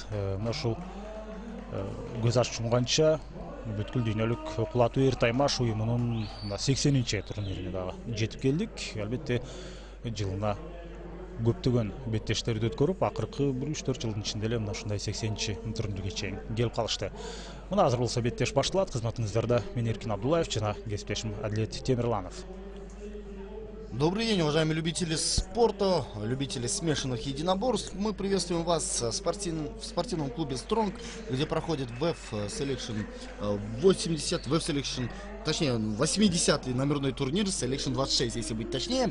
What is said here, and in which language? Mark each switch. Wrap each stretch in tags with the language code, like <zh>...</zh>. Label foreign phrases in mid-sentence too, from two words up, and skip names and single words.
<ky>Мына ушул көз ачып жумганча бүткүл дүйнөлүк кулатуу эр таймаш уюмунун 80-чи турнирине дагы жетип келдик. Албетте жылына көптөгөн беттештерди өткөрүп, акыркы 1-3-4 жылдын ичинде эле мына ушундай 80-чи турнирге чейин келип калышты. Мына азыр болсо беттеш башталат. Кызматыңыздарда мен Эркин Абдуллаев жана кесиптешим Адилет Темирланов.</ky> <ru>Добрый день, уважаемые любители спорта, любители смешанных единоборств. Мы приветствуем вас в спортивном клубе Strong, где проходит WEF Selection 80, WEF Selection, точнее 80-й номерной турнир, Selection 26, если быть точнее.</ru>